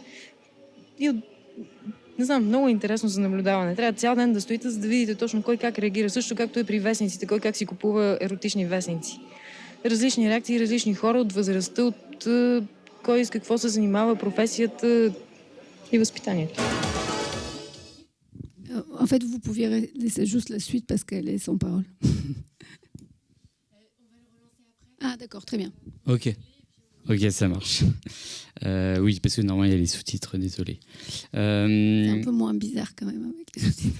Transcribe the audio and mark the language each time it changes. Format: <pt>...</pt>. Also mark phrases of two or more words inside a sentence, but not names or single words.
<bg>И не знам, много интересно за наблюдаване. Трябва цял ден да стоите, за да видите точно кой как реагира. Също както е при вестниците, кой как си купува еротични вестници. Различни реакции, различни хора от възрастта, от кой с какво се занимава, професията и възпитанието.</bg> <fr>En fait, vous pouviez laisser juste la suite parce qu'elle est sans parole. Ah, d'accord, très bien. Ok, ça marche. Oui, parce que normalement, il y a les sous-titres, désolé. C'est un peu moins bizarre quand même avec les sous-titres.</fr>